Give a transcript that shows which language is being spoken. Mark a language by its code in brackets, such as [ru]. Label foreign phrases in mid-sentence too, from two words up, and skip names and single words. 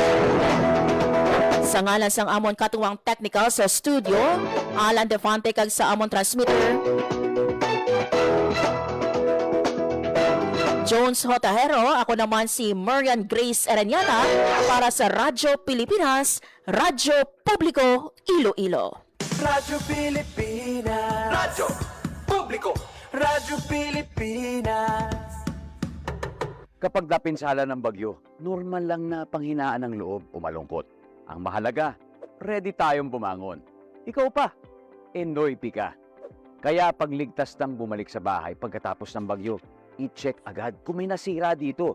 [hil] Sa ngalan sang amon katuwang technical sa studio, Alan Defante kag sa amon transmitter, Jones Hotahero, ako naman si Marian Grace Aranyata para sa Radyo Pilipinas, Radyo Publiko, Iloilo. Radyo Pilipinas. Radyo Publiko. Radyo Pilipinas. [tl] Kapag napinsala ng bagyo, normal lang na panghinaan ng loob o malungkot. Ang mahalaga, ready tayong bumangon. Ikaw pa, Enoy Pika. Kaya pagligtas ng bumalik sa bahay pagkatapos ng bagyo, i-check agad kung may nasira dito.